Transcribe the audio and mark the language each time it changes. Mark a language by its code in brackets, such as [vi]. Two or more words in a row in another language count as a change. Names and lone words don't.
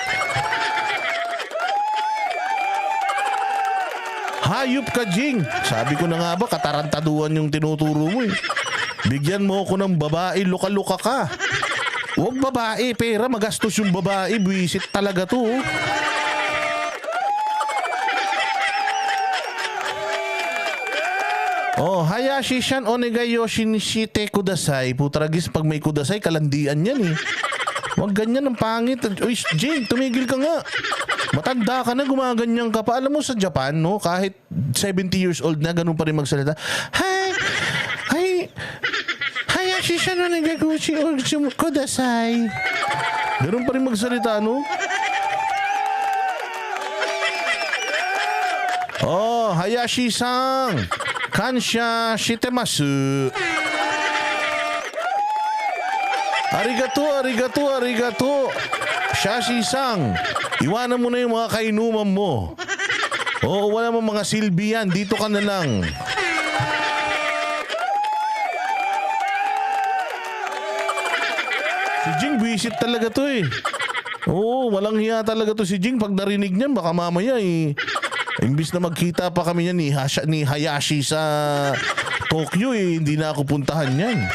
[tl] Hayop ka, Jing. Sabi ko na nga ba, katarantaduhan yung tinuturo mo, eh. Bigyan mo ako ng babae, luka-luka ka. Huwag babae, pera, magastos yung babae. Buwisit talaga to. [ja] Oh, 林さんお願いしにちてください. [tl] Putragis, pag may kudasai, kalandian yan, eh. Huwag ganyan ang pangit. Uy, Jing, tumigil ka nga. Matanda ka na, gumaganyan ka pa. Alam mo sa Japan, no, kahit 70 [en] years old [tl] na, ganun pa rin magsalita. [ja] 林さんお願いください. [tl] Ganun pa rin magsalita, no? [ja] Oh, Hayashi-san. 感謝してます. Arigato. Shashi-san. [tl] Iwanan mo na yung mga kainuman mo. Oo, wala mo mga silbi yan. Dito ka na lang. Si Jing, buwisit talaga to, eh. Oo, walang hiya talaga to si Jing. Pag narinig niyan, baka mamaya, imbis na magkita pa kami niyan ni Hayashi sa Tokyo, hindi na ako puntahan niyan.